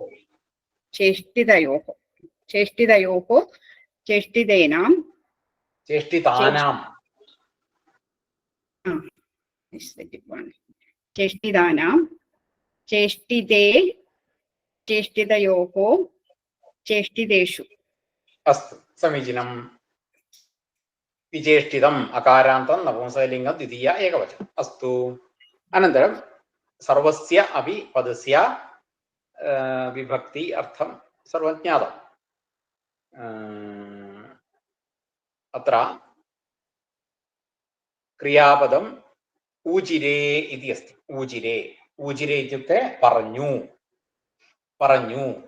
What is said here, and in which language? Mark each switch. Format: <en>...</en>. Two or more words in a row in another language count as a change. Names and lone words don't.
<sa>चेष्टितयोः चेष्टितयोः चेष्टितेनाम् चेष्टितानां चेष्टितानाम् चेष्टिते चेष्टितयोः चेष्टितेषु अस्तु समीचीनं विचेष्टितम् अकारान्तं नपुंसकलिङ्गं द्वितीया एकवचनम् अस्तु अनन्तरं सर्वस्य अपि पदस्य विभक्ति अर्थं सर्वं ज्ञातम् अत्र क्रियापदम् ऊचिरे इति अस्ति ऊचिरे ऊचिरे इत्युक्ते</sa> <ml>പറഞ്ഞു പറഞ്ഞു</ml>